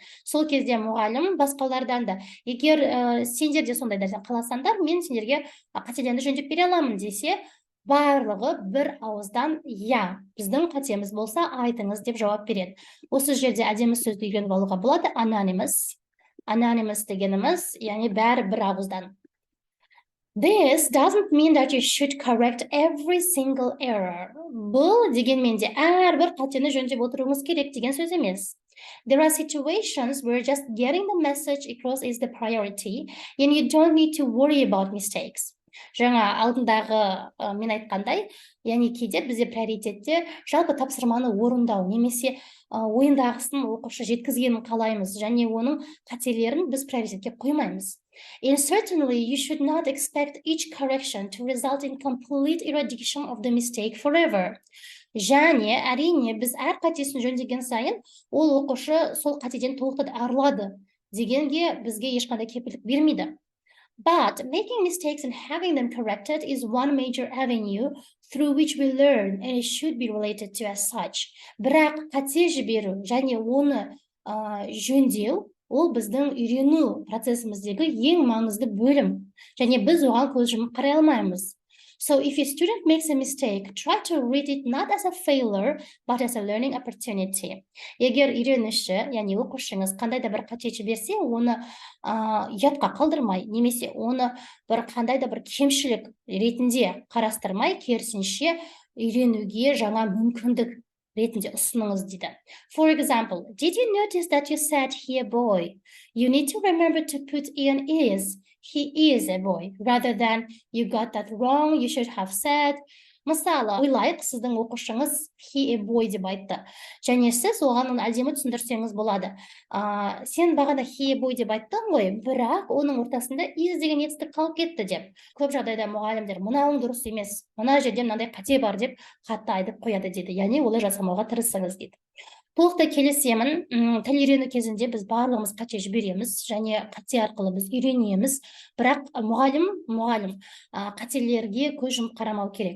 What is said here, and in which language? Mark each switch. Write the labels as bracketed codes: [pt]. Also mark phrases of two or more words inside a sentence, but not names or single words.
[kk] Сол кезде мұғалім басқалардан да, егер сендер де сондай нәрсе қаласаңдар, мен сендерге қателерді жөндеп бере аламын десе, барлығы бір ауыздан я, біздің қатеміз болса айтыңыз деп жауап береді. Осы жерде әдемі сөзді үйреніп алуға болады. Anonymous. Anonymous дегеніміз, яғни бәрі бір ауыздан. [en] This doesn't mean that you should correct every single error. [kk] Бұл дегенмен де әрбір қатені жөндеп отыруыңыз керек деген сөз емес. [en] There are situations where just getting the message across is the priority, and you don't need to worry about mistakes. [kk] Жаңа алдындағы мен айтқандай, яғни кейде бізде приоритетте жалпы тапсырманы орындау, немесе ойындағысын оқушы жеткізгенін қалаймыз, және оның қателерін біз приоритетке қоймаймыз. [en] And certainly you should not expect each correction to result in complete eradication of the mistake forever. [kk] Және әрине біз әр қатесін жөндеген сайын ол оқушы сол қатеден толықтай арылады дегенге бізге ешқандай кепілдік бермейді. [en] But making mistakes and having them corrected is one major avenue through which we learn, and it should be related to as such. [kk] Бірақ қате жіберу және оны жөндеу ол біздің үйрену процесіміздегі ең маңызды бөлім. Және біз оған көз жұмып қарай алмаймыз. [en] So if a student makes a mistake, try to read it not as a failure, but as a learning opportunity. [kk] Егер үйренуші, яғни оқушыңыз қандай да бір қате жіберсе, оны ұятқа қалдырмай, немесе оны бір қандай да бір кемшілік ретінде қарастырмай, керісінше үйренуге жаңа мүмкіндік ретінде ұсыныңыз дейді. [en] For example, did you notice that you said he a boy? You need to remember to put in is. He is a boy, rather than you got that wrong, you should have said. [kk] Мысалы, ойлайық, сіздің оқушыңыз [en] he a boy [kk] деп айтты. Және сіз оған оны әдемі түсіндірсеңіз болады. Сен бағана [en] he a boy [kk] деп айттың ғой, бірақ оның ортасында is деген етістік қалып кетті деп. Көп жағдайда мұғалімдер мынауың дұрыс емес, мына жерде мынандай қате бар деп қатты айтып қояды дейді. Яғни олай жасамауға тырысыңыз дейді. Толықтай келісемін, тіл үйрену кезінде біз барлығымыз қате жібереміз және қате арқылы біз үйренеміз, бірақ мұғалім қателерге көз жұмып қарамау керек.